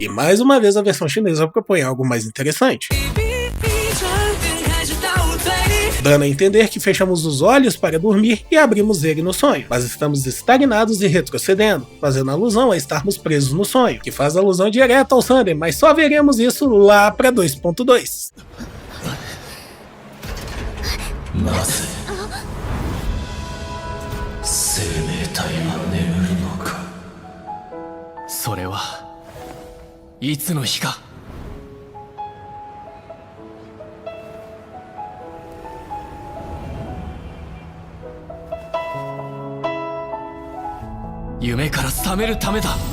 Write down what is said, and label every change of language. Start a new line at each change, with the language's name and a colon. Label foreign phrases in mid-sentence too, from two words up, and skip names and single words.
Portuguese: E mais uma vez a versão chinesa propõe algo mais interessante, dando a entender que fechamos os olhos para dormir e abrimos ele no sonho, mas estamos estagnados e retrocedendo, fazendo alusão a estarmos presos no sonho, que faz alusão direta ao Sunday, mas só veremos isso lá para 2.2.
Japanese: なぜ生命体が眠るのか。それはいつの日か。夢から覚めるためだ。